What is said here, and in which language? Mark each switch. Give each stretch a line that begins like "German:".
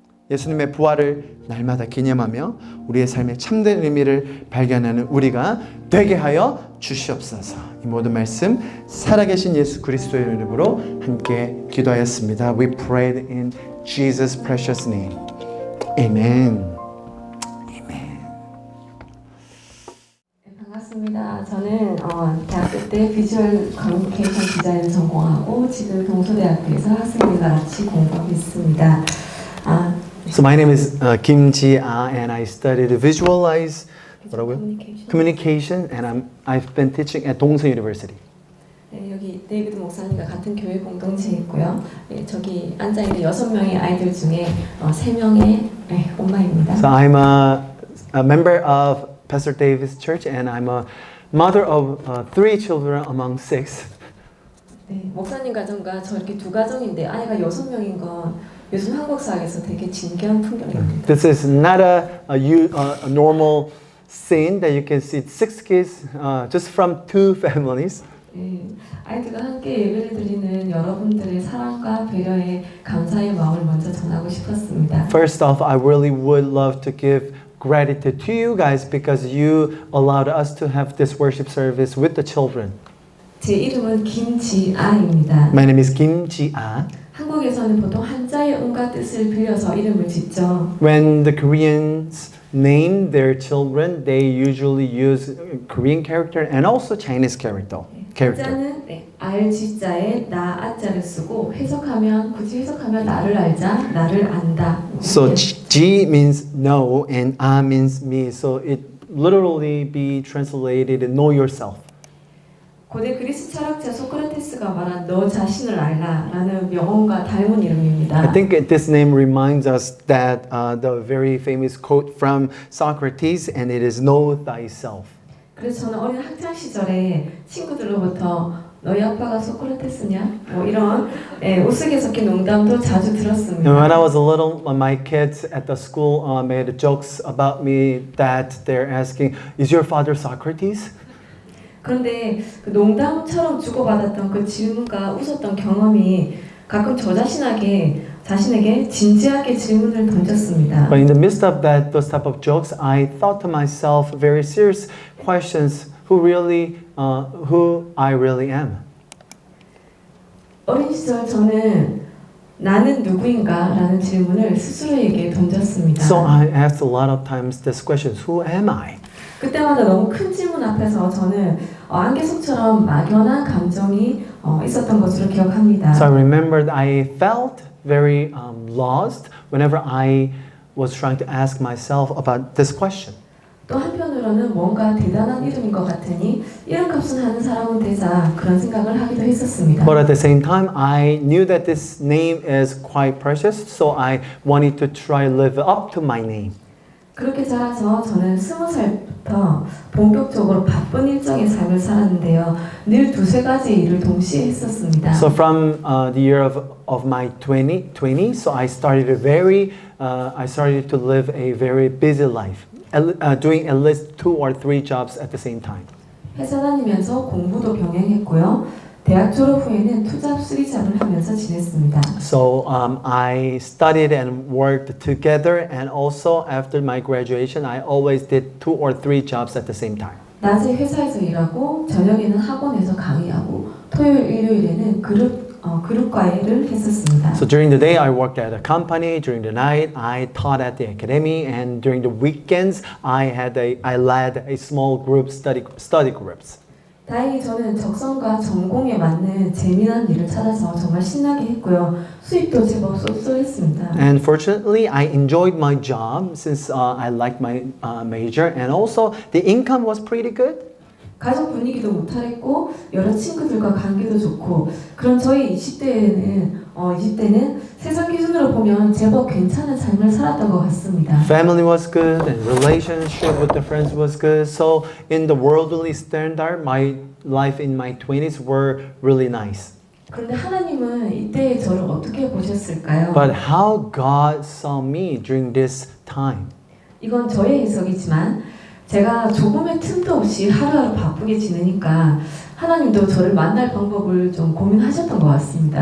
Korean: 예수님의 부활을 날마다 기념하며 우리의 삶의 참된 의미를 발견하는 우리가 되게 하여 주시옵소서. 이 모든 말씀 살아계신 예수 그리스도의 이름으로 함께 기도하였습니다.
English: We prayed in Jesus' precious name. Amen.
Korean: 반갑습니다. 저는 대학교 때 비주얼 커뮤니케이션 디자인을 전공하고 지금 동서대학교에서 학생들과 같이 공부하고 있습니다.
English: So my name is Kim Ji-ah and I studied visualize
Korean: 뭐라고요?
English: Communication and I've been teaching at Dongseong University.
Korean: 네, 여기 데이비드 목사님과 같은 교회 공동체에 있고요. 네, 저기 앉아 있는 6명의 아이들 중에 3명의 엄마입니다.
English: So I'm a member of Pastor David's church and I'm a mother of 3 children among 6.
Korean: 네, 목사님 가정과 저 이렇게 두 가정인데 아이가 6명인 건 요즘 한국 사회에서 되게 진기한 풍경입니다.
English: This is not a normal scene that you can see 6 kids just from 2 families.
Korean: 네, 아이들과 함께 예배를 드리는 여러분들의 사랑과 배려에 감사의 마음을 먼저 전하고 싶었습니다.
English: First off, I really would love to give gratitude to you guys because you allowed us to have this worship service with the children.
Korean: 제 이름은 김지아입니다.
English: My name is Kim Ji-ah.
Korean: 한국에서는 보통 한자의 음과 뜻을 빌려서 이름을 짓죠.
English: When the Koreans name their children, they usually use Korean character and also Chinese character.
Korean: 한자는 알지자에 나 아자를 쓰고 굳이 해석하면 나를 알자, 나를 안다.
English: So Ji means know and A means me. So it literally be translated know yourself.
Korean: 고대 그리스 철학자 소크라테스가 말한 너 자신을 알라라는 명언과 닮은 이름입니다.
English: I think this name reminds us that the very famous quote from Socrates, and it is know thyself.
Korean: 그래서 저는 어린 학창 시절에 친구들로부터 너희 아빠가 소크라테스냐? 뭐 이런 우스개 섞인 농담도 자주 들었습니다.
English: And when I was a little, my kids at the school made jokes about me that they're asking, "Is your father Socrates?"
Korean: 그런데 그 농담처럼 주고받았던 그 질문과 웃었던 경험이 가끔 저 자신에게 진지하게 질문을 던졌습니다.
English: But in the midst of those type of jokes, I thought to myself very serious questions: who I really am.
Korean: 어린 시절 저는 나는 누구인가라는 질문을 스스로에게 던졌습니다.
English: So I asked a lot of times this question: who am I?
Korean: 그때마다 너무 큰 질문 앞에서 저는 안개속처럼 막연한 감정이 있었던 것으로 기억합니다.
English: So I remembered I felt very lost whenever I was trying to ask myself about this question.
Korean: 또 한편으로는 뭔가 대단한 이름인 것 같으니 이름값은 하는 사람은 되자 그런 생각을 하기도 했었습니다.
English: But at the same time, I knew that this name is quite precious, so I wanted to try live up to my name.
Korean: 그렇게 자라서 저는 20살부터 본격적으로 바쁜 일정의 삶을 살았는데요. 늘 두세 가지 일을 동시에 했었습니다.
English: So from the year of my 20, so I started to live a very busy life, doing at least 2 or 3 jobs at the same time.
Korean: 회사 다니면서 공부도 병행했고요. 대학 졸업 후에는 2잡, 3잡을 하면서 지냈습니다.
English: So I studied and worked together, and also after my graduation, I always did 2 or 3 jobs at the same time.
Korean: 낮에 회사에서 일하고 저녁에는 학원에서 강의하고 토요일, 일요일에는 그룹 과외를 했었습니다.
English: So during the day, I worked at a company. During the night, I taught at the academy, and during the weekends, I led a small group study groups.
Korean: 다행히 저는 적성과 전공에 맞는 재미난 일을 찾아서 정말 신나게 했고요. 수입도 제법 쏠쏠했습니다.
English: And fortunately, I enjoyed my job since I liked my major, and also the income was pretty good.
Korean: 가족 분위기도 무탈했고 여러 친구들과 관계도 좋고 그런 저희 20대는 세상 기준으로 보면 제법 괜찮은 삶을 살았던 것 같습니다.
English: Family was good and relationship with the friends was good. So in the worldly standard, my life in my 20s were really nice.
Korean: 그런데 하나님은 이때의 저를 어떻게 보셨을까요?
English: But how God saw me during this time?
Korean: 이건 저의 해석이지만 제가 조금의 틈도 없이 하루하루 바쁘게 지내니까 하나님도 저를 만날 방법을 좀 고민하셨던 것 같습니다.